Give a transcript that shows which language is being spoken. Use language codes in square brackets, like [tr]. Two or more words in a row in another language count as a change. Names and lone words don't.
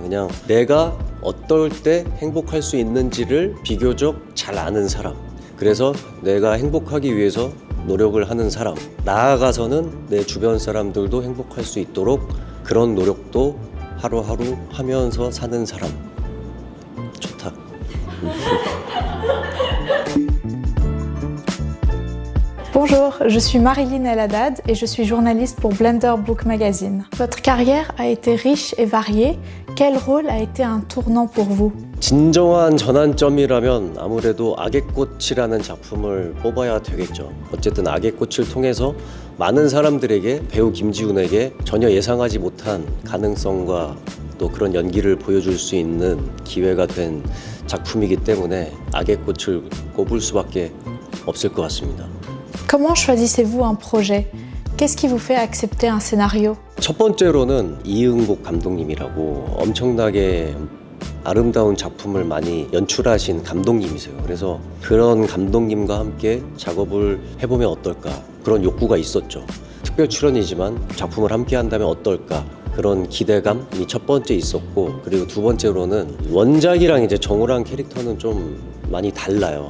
[ko] 그냥 내가 어떨 때 행복할 수 있는지를 비교적 잘 아는 사람, 그래서 내가 행복하기 위해서 노력을 하는 사람, 나아가서는 내 주변 사람들도 행복할 수 있도록 그런 노력도 하루하루 하면서 사는 사람. 좋다. [fr] Bonjour, je suis Marilyn El Haddad et je suis journaliste pour Blender Book Magazine. Votre carrière a été riche et variée. Quel rôle a été un tournant pour vous? [ko] 진정한 전환점이라면 아무래도 악의 꽃이라는 작품을 뽑아야 되겠죠. 어쨌든 악의 꽃을 통해서 많은 사람들에게, 배우 김지훈에게 전혀 예상하지 못한 가능성과 또 그런 연기를 보여줄 수 있는 기회가 된 작품이기 때문에 악의 꽃을 꼽을 수밖에 없을 것 같습니다. [fr] Comment choisissez-vous un projet? Qu'est-ce qui vous fait accepter un scénario? [ko] 첫 번째로는 이응복 감독님이라고 엄청나게 아름다운 작품을 많이 연출하신 감독님이세요. 그래서 그런 감독님과 함께 작업을 해보면 어떨까 그런 욕구가 있었죠. 특별 출연이지만 작품을 함께 한다면 어떨까 그런 기대감이 첫 번째 있었고, 그리고 두 번째로는 원작이랑 이제 정호랑 캐릭터는 좀 많이 달라요.